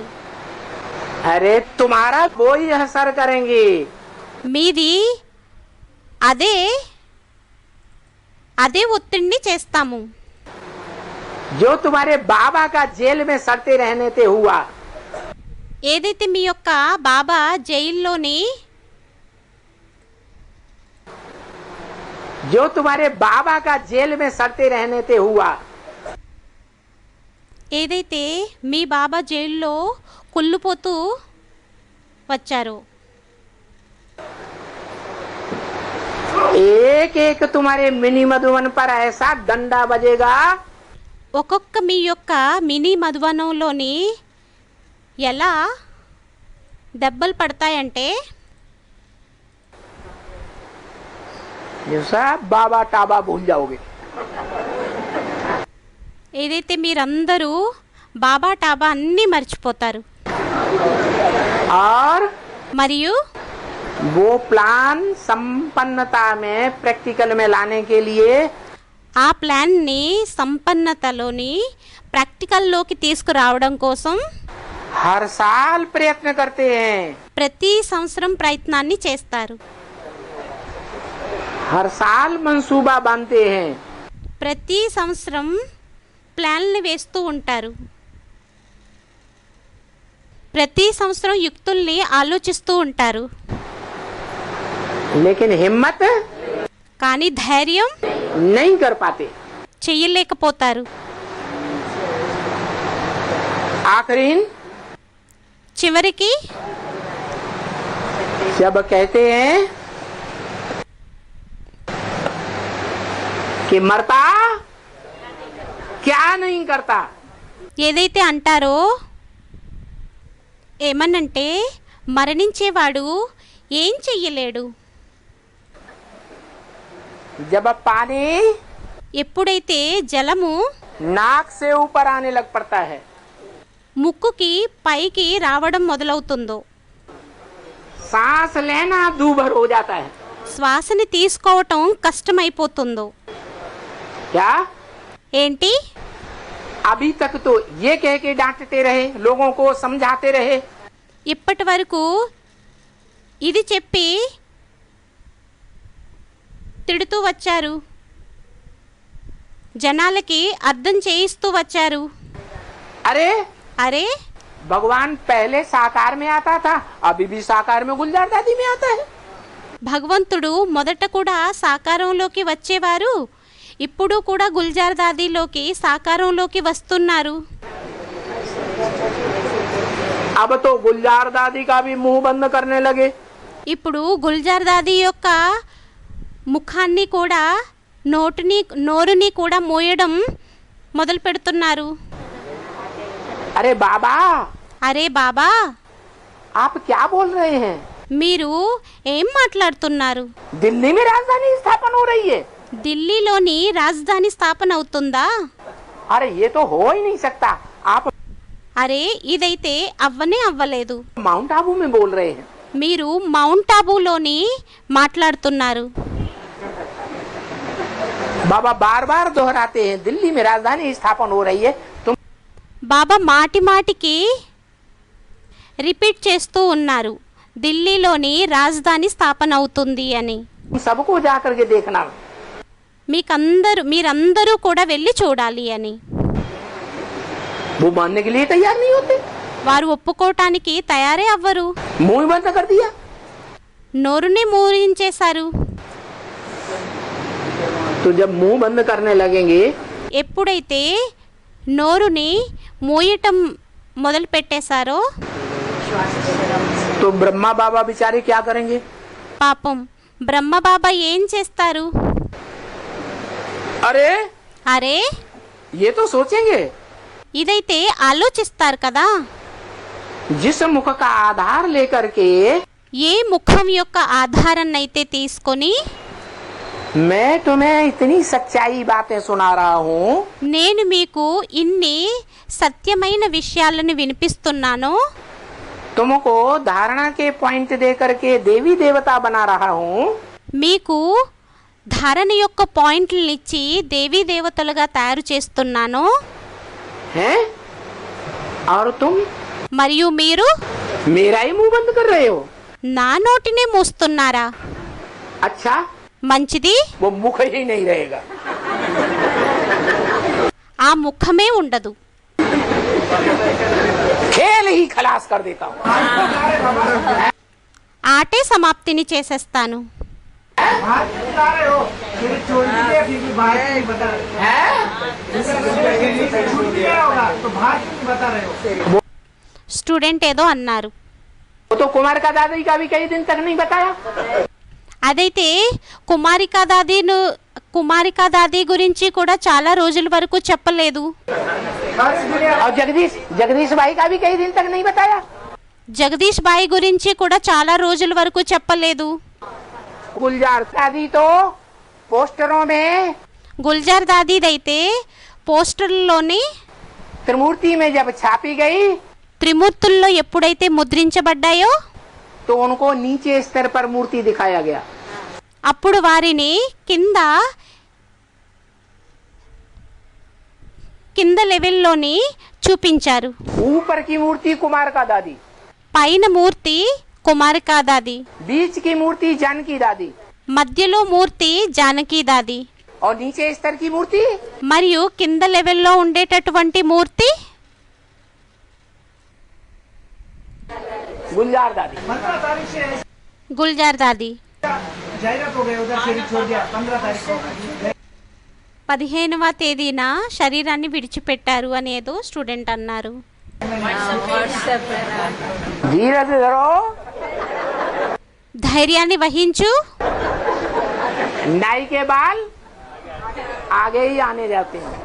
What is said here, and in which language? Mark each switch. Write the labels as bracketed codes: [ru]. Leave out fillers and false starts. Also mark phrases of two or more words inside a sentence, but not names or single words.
[hi] अरे तुम्हारा वो ही असर करेंगे. [te] మీది అదే ఒత్తిడిని చేస్తాము. [hi] जो तुम्हारे बाबा का जेल में सड़ते रहने से हुआ, [te] ఏదైతే మీ యొక్క బాబా జైల్లోని [hi] जो तुम्हारे बाबा का जेल में सड़ते रहने से हुआ, [te] ఏదైతే మీ బాబా జైల్లో కుళ్ళిపోతూ వచ్చారో [hi] एक एक तुम्हारे मिनी मधुवन पर ऐसा डंडा बजेगा [te] ఒక్కొక్క మీ యొక్క మినీ మధువనంలోని ఎలా దెబ్బలు పడతాయంటే [hi] ये सब बाबा टाबा भूल जाओगे. [te] ఏదైతే మీరందరూ బాబా టాబా అన్నీ మర్చిపోతారు. [hi] और [te] మరియు [hi] वो प्लान संपन्नता में प्रैक्टिकल में लाने के लिए [te] ఆ ప్లాన్ని సంపన్నతలోని ప్రాక్టికల్లోకి తీసుకురావడం కోసం [hi] हर साल प्रयत्न करते हैं. [te] ప్రతి సంవత్సరం ప్రయత్నాన్ని చేస్తారు. [hi] हर साल मंसूबा बांधते हैं. [te] ప్రతి సంవత్సరం ప్లాన్లు వేస్తూ ఉంటారు. ప్రతి సంవత్సరం యుక్తుల్ని ఆలోచిస్తూ ఉంటారు, [hi] लेकिन हिम्मत [te] కానీ ధైర్యం [hi] नहीं कर पाते। [te] చెయ్యలేకపోతారు. [hi] आखिरीन [te] చివరికి [hi] जब कहते हैं कि मरता क्या नहीं करता, [te] ఏదైతే అంటారో, ఏమనంటే మరణించేవాడు ఏం చెయ్యలేడు. [hi] जब पानी [te] ఎప్పుడైతే జలము [hi] नाक से ऊपर आने लग पड़ता है, [te] ముక్కుకి పైకి రావడం మొదలవుతుందో, [hi] सांस लेना दूभर हो जाता है। [te] శ్వాసని తీసుకోవటం కష్టమైపోతుందో, [hi] क्या [te] ఏంటి [hi] अभी तक तो ये कह के डांटते रहे, लोगों को समझाते रहे, [te] ఇప్పటి వరకు ఇది చెప్పి తిడుతూ వచ్చారు, జనాలకి అర్థం చేయిస్తూ వచ్చారు. [hi] अरे [te] అరే [hi] भगवान पहले साकार में आता था, अभी भी साकार में गुलजार दादी में आता है। [te] భగవంతుడు మొదట కూడా సాకారంలోకి వచ్చేవారు, ఇప్పుడు కూడా గుల్జార్ దాదీలోకి సాకారంలోకి వస్తున్నారు. [hi] अब तो गुलजार दादी का भी मुंह बंद करने लगे। [te] ఇప్పుడు గుల్జార్ దాదీ యొక్క ముఖాన్ని కూడా నోరుని కూడా మోయడం మొదలు పెడుతున్నారు. [hi] अरे बाबा, [te] అరే బాబా, [hi] आप क्या बोल रहे हैं? [te] మీరు ఏం మాట్లాడుతున్నారు? [hi] दिल्ली में राजधानी स्थापन हो रही है। [te] ఢిల్లీలోని రాజధాని స్థాపన అవుతుందా? [hi] अरे ये तो हो ही नहीं सकता। आप [te] అరే ఇదైతే అవ్వనే అవ్వలేదు. [hi] माउंट आबू में बोल रहे हैं। [te] మీరు మౌంట్ ఆబూలోని మాట్లాడుతున్నారు. [hi] बाबा बार बार दोहराते हैं, दिल्ली में राजधानी स्थापन हो रही है। तुम [te] బాబా మాటి మాటికి రిపీట్ చేస్తూ ఉన్నారు, ఢిల్లీలోని రాజధాని స్థాపన అవుతుంది అని. [hi] सबको जाकर के देखना। [te] మీరందరూ కూడా వెళ్ళి చూడాలి అని. [hi] वो मानने के लिए तैयार नहीं होते, [te] వారు ఒప్పుకోవటానికి తయారే అవ్వరు, [hi] मुंह बंद कर दिया। [te] నోరుని మూరించేశారు. [hi] तो जब मुंह बंद करने लगेंगे [te] ఎప్పుడైతే నోరుని మూయటం మొదలు పెట్టేశారో, [hi] तो ब्रह्मा बाबा बेचारे क्या करेंगे? [te] పాపం బ్రహ్మబాబా ఏం చేస్తారు? [hi] अरे [te] అరే [hi] ये तो सोचेंगे, [te] ఇదైతే ఆలోచిస్తారు కదా, [hi] जिस मुख का आधार लेकर के [te] ఏ ముఖం యొక్క ఆధారాన్నైతే తీసుకొని [hi] मैं तुम्हें इतनी सच्चाई बातें सुना रहा हूँ, [te] నేను మీకు ఇన్ని సత్యమైన విషయాలను వినిపిస్తున్నాను, [hi] तुमको धारणा के पॉइंट दे करके देवी देवता बना रहा हूँ, [te] మీకు ధారణ యొక్క పాయింట్లను ఇచ్చి దేవీ దేవతలుగా తయారు చేస్తున్నాను, [hi] हैं? और तुम [te] మరియు మీరు [hi] मेरा ही मुंह बंद कर रहे हो। [te] నా నోటినే మూస్తున్నారా? [hi] अच्छा, [te] మంచిది, [hi] वो मुख ही नहीं रहेगा। [te] ఆ ముఖమే ఉండదు. [hi] खेल ही खलास कर देता हूँ। [te] ఆటే సమాప్తిని చేసేస్తాను. స్టూడెంట్ ఏదో అన్నారు, [hi] वो तो कुमार का दादी का भी कई दिन तक नहीं बताया। [te] అదైతే కుమారికా దాది గురించి కూడా చాలా రోజుల వరకు చెప్పలేదు. [hi] और जगदीश भाई का भी कई दिन तक नहीं बताया। [te] జగదీష్ బాయి గురించి కూడా చాలా రోజుల వరకు చెప్పలేదు. [hi] गुलजार दादी तो पोस्टरों में [te] గుల్జార్ దాదీదైతే పోస్టర్లోని [hi] त्रिमूर्ति में जब छापी गई [te] త్రిమూర్తుల్లో ఎప్పుడైతే ముద్రించబడ్డాయో [hi] तो उनको नीचे स्तर पर मूर्ति दिखाया गया। [te] అప్పుడు వారిని కింద లెవెల్లోని చూపించారు. [hi] ऊपर की मूर्ति कुमार का दादी, [te] పైన మూర్తి కుమారికా దాది, [hi] बीच की मूर्ति जानकी दादी, [te] మధ్యలో మూర్తి జానకి దాది, [hi] और नीचे स्तर की मूर्ति [te] మరియు కింద లెవెల్లో ఉండేటటువంటి మూర్తి [hi] गुलजार दादी। 15 तारीख से [te] గుల్జార్ దాది [hi] जाहिरात हो गए, उधर से छोड़ दिया 15 तारीख को। [te] 15వ తేదీన శరీరాన్ని విడిచిపెట్టారు అనేదో స్టూడెంట్ అన్నారు. [hi] धीरे से धरो। [te] ధైర్యాన్ని వహించు. [hi] नाई के बाल आगे ही आने जाते हैं।